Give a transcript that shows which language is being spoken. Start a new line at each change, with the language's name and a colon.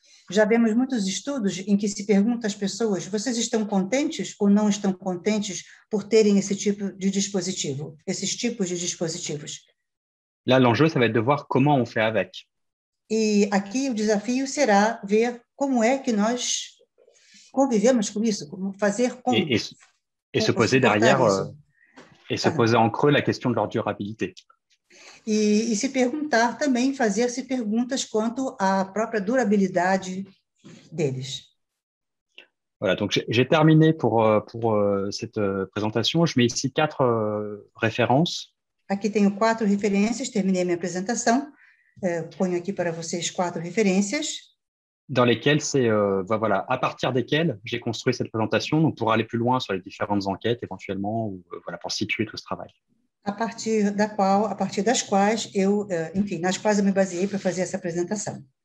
Portuguese: Já vemos muitos estudos em que se pergunta às pessoas: vocês estão contentes ou não estão contentes por terem esse tipo de dispositivo, esses tipos de dispositivos?
French: Là, l'enjeu, ça va être de voir comment on fait avec.
Portuguese: E aqui o desafio será ver como é que nós convivemos com isso, como fazer com
French: Et se poser derrière et se poser en creux la question de leur durabilité.
Portuguese: E se perguntar também, fazer-se perguntas quanto à própria durabilidade deles.
French: Voilà, donc j'ai terminé pour cette présentation. Je mets ici 4 références.
Portuguese: Aqui tenho 4 referências, terminei minha apresentação. Ponho aqui para vocês 4 referências.
French: Dans lesquelles voilà, à partir desquelles j'ai construit cette présentation, donc pour aller plus loin sur les différentes enquêtes éventuellement, ou voilà, pour situer tout ce travail.
Portuguese: A partir das quais eu, enfim, nas quais eu me baseei para fazer essa apresentação.